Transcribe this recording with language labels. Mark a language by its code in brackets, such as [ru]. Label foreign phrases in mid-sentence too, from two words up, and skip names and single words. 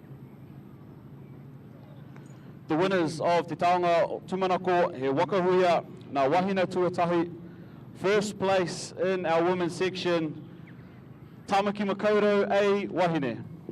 [en] The winners of Te Taonga Tumanako He Waka Huia, [mi] Ngā Wahine Tuatahi. [en] First place in our women's section, Tamaki Makoto A Wahine.